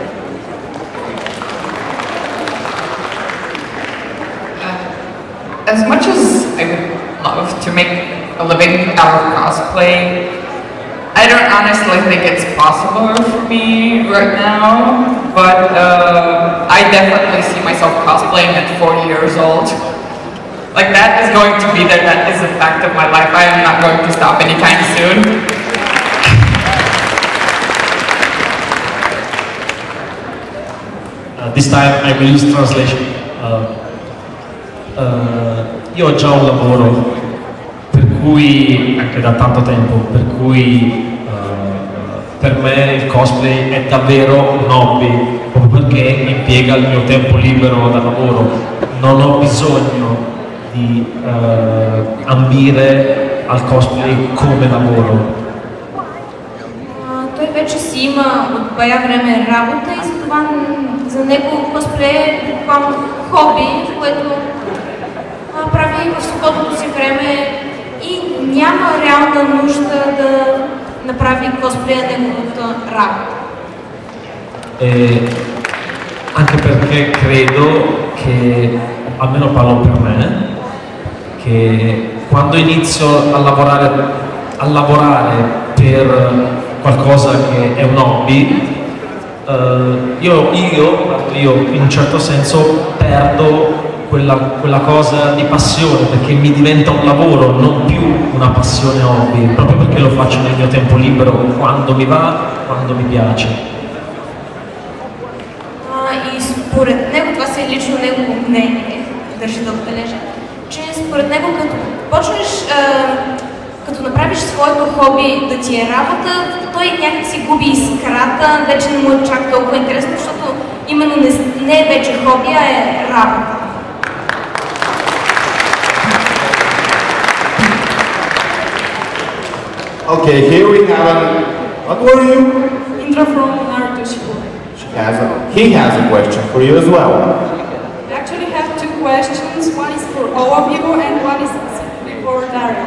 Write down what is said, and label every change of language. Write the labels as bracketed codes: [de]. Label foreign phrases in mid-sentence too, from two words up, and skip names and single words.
[en] As much as I would love to make a living out of cosplay, I don't honestly think it's possible for me right now, but I definitely see myself cosplaying at 40 years old. Like, that is going to be there, that is a fact of my life. I am not going to stop anytime soon. This time I will use translation. [it] Io ho già un lavoro, per cui, anche da tanto tempo, per cui per me il cosplay è davvero un hobby, proprio perché impiega il mio tempo libero dal lavoro. Non ho bisogno di ambire al cosplay come lavoro? [bg] Той вече си има от бая време работа и затова за него косплей е буквално хоби, което прави в свободното си време и няма реална нужда да направи cosplay неговата работа. [it] Anche perché credo che, almeno parlo per me, che quando inizio a lavorare per qualcosa che è un hobby, io in un certo senso perdo quella cosa di passione, perché mi diventa un lavoro, non più una passione hobby, proprio perché lo faccio nel mio tempo libero, quando mi va, quando mi piace. [bg] И според него, това си е лично негово мнение, държа да отбележа, че според него като почнеш, като направиш своето хоби да ти е работа, той някак си губи искрата, вече не му е чак толкова интересно, защото именно не е вече хоби, а е работа. [en] Okay, here we have what were you? Indra from Naruto Shippuden. He has a question for you as well. I actually have two questions. One is for all of you and one is specifically for Dario.